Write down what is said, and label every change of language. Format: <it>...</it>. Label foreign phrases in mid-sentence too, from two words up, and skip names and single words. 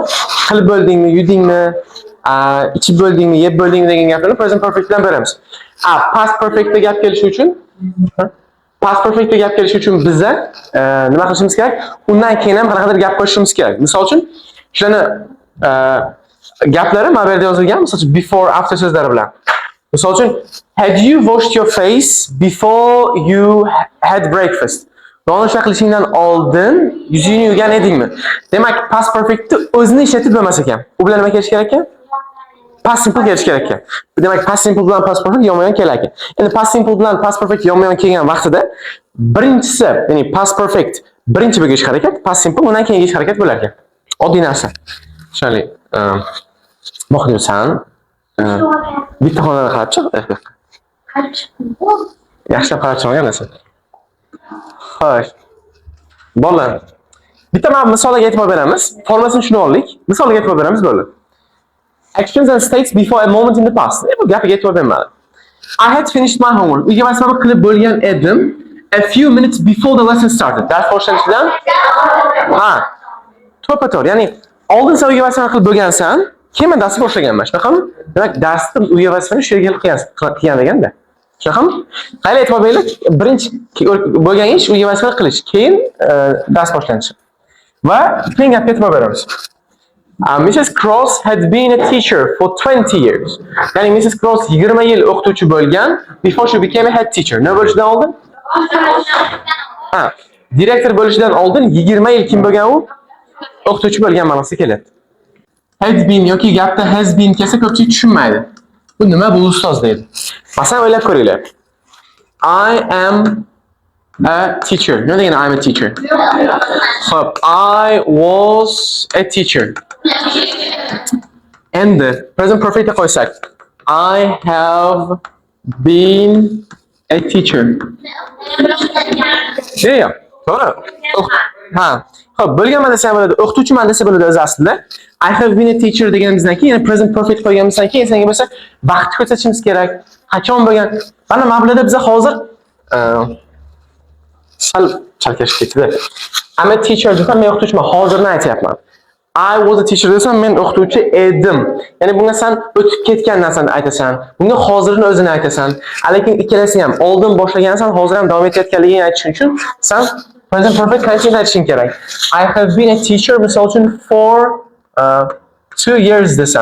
<uz>Qilib bo'ldingmi, yudingmi, ichib bo'ldingmi, yeb bo'ldingmi degan gaplarni</uz> <en>present perfect</en> <uz>bilan beramiz. Past perfectda gap kelishi uchun biz nima qilishimiz kerak? Undan keyin ham qanaqadir gap qo'shishimiz kerak. Misol uchun, shularni gaplari mana bu yerda yozilgan, misol uchun</uz> <en>before after</en> <uz>so'zlari bilan. Misol uchun,</uz> <en>had you washed your face before you had breakfast?</en> <uz>Nonushta qilishingdan oldin yuzingni yuvgan edingmi? Demak,</uz> <en>past perfectni</en> <uz>o'zini ishlatib bo'lmas ekan. U bilan nima kelish kerak ekan?</uz> <en>Past simple</en> <uz>kelish kerak ekan. Demak,</uz> <en>past simple</en> <uz>bilan</uz> <en>past perfect</en> <uz>yonma-yon kelar ekan. Endi</uz> <en>past simple</en> <uz>bilan</uz> <en>past perfect</en> <uz>yonma-yon kelgan vaqtida birinchisi, ya'ni</uz> <en>past perfect</en> <uz>birinchi bo'lgan ish harakat,</uz> <en>past simple</en> <uz>undan keyingi ish harakat bo'lar ekan. Oddiy narsa. Tushunarli. Muxlisan. Bitta xonada qarab chiq. Yaxshilab qarab chiqmagan narsa. Xo'sh. Bolalar. Bitta mana misolga e'tibor beramiz. Formulasini tushunib oldik. Misolga e'tibor beramiz bo'ldi.</uz> <en>Actions and states before a moment in the past.</en> <uz>Bu gapiga e'tibor bermadi.</uz> <en>I had finished my homework.</en> <uz>Uyga vazifamni qilib bo'lgan edim</uz> <en>a few minutes before the lesson started.</en> <uz>Dars boshlanishidan to'ppa-to'g'ri. Ya'ni oldin sen uyga vazifani qilib bo'lgansan, keyin men darsni boshlaganman. Shunaqami? Demak, darsni uyga vazifani shu yerga qilgan deganda. Shunaqami? Qayerga e'tibor beringlar? Birinchi bo'lgan ish uyga vazifani qilish, keyin dars boshlanishi. Va keyin gapga e'tibor beramiz.</uz> <en>Mrs. Cross had been a teacher for 20 years.</en> <uz>Ya'ni Mrs. Cross 20 yil o'qituvchi bo'lgan</uz> <en>before she became a head teacher.</en> <uz>Nima bo'lishidan oldin? Direktor bo'lishidan oldin 20 yil kim bo'lgan u? O'qituvchi bo'lgan ma'nosida keladi.</uz> <en>had been</en> <uz>yoki gapda</uz> <en>has been</en> <uz>kelsa ko'pchilik tushunmaydi. Bu nima bu ustoz deydi. Masalan o'ylab ko'ringlar.</uz> <en>I am a teacher.</en> <uz>Nima degani</uz> <en>I am a teacher?</en> <uz>Xo'p,</uz> <en>I was a teacher.</en> <uz>Endi</uz> <en>present perfectga</en> <uz>qo'ysak.</uz> <en>I have been a teacher.</en> <uz>Yo'q, to'g'ri. Ha. Xo'p, bo'lganman desa bo'ladi, o'qituvchiman desa bo'ladi o'zi aslida.</uz> <en>I have been a teacher</en> <uz>deganimizdan keyin, ya'ni</uz> <en>present perfect</en> <uz>qo'yganimizdan keyin senga bo'lsa vaqtni ko'rsatishimiz kerak. Qachon bo'lgan? Mana mablag'da biz hozir sal chalkashib ketdi.</uz> <en>I'm a teacher</en> <uz>desam men o'qituvchiman, hozirni aytyapman.</uz> <en>I was a teacher</en> <uz>desam men o'qituvchi edim. Ya'ni bunga sen o'tib ketgan narsani aytasan. Bunga hozirni o'zini aytasan. Lekin ikkalasi ham oldin boshlagansan, hozir ham davom etayotganligini aytish uchun sen</uz> <en>present perfect tense</en> <uz>aytishing kerak.</uz> <en>I have been a teacher</en> <uz>misol uchun</uz> <en>for 2 years</en> <uz>desam.</uz>